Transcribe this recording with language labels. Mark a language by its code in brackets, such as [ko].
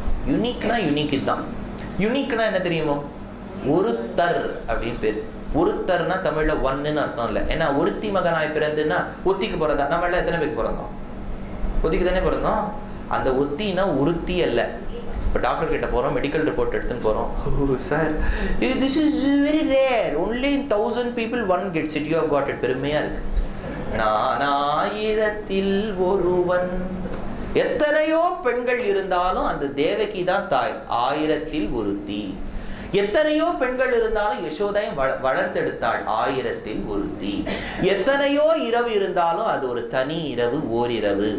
[ta] யுனிக்னா unique இதுதான். யுனிக்னா என்ன தெரியுமோ? ஒருத்தர் அப்படின்னு பேர். ஒருத்தர்னா தமிழ்ல ஒன்னுன்னு அர்த்தம் இல்லை. ஏன்னா ஒருத்தி மகனாய் பிறந்துன்னா ஒத்திக்கு பிறந்தா. நம்மள எத்தனை பேருக்கு பிறந்தோம்? ஒத்திக்கு தானே பிறந்தோம். அந்த ஒத்தினா ஒருத்தி அல்ல. இப்போ டாக்டர் கிட்ட போறோம், மெடிக்கல் ரிப்போர்ட் எடுத்துன்னு போறோம். Sir [en] This is very rare, only 1000 people one gets it. You have got it. [ta] பெருமையா இருக்கு. நான் 1000-ல் ஒருவன். எத்தனையோ பெண்கள் இருந்தாலும் அந்த தேவகி தான் தாய். 1000-ல் ஒருத்தி. எத்தனையோ பெண்கள் இருந்தாலும் யசோதையும் வளர்த்தெடுத்தாள். 1000-ல் ஒருத்தி. எத்தனையோ இரவு இருந்தாலும் அது ஒரு தனி இரவு, ஓரிரவு.